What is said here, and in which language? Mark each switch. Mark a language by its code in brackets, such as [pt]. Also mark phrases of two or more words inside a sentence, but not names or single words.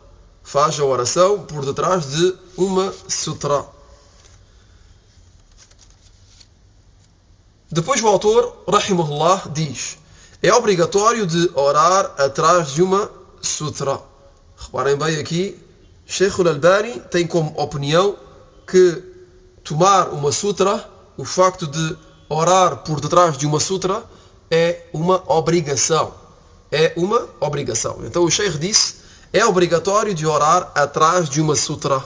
[pt] Depois o autor, rahimahullah, diz: é obrigatório de orar atrás de uma sutra. Reparem bem aqui, Sheikh al-Albani tem como opinião que tomar uma sutra, o facto de orar por detrás de uma sutra, é uma obrigação. Então o Sheikh disse: é obrigatório de orar atrás de uma sutra.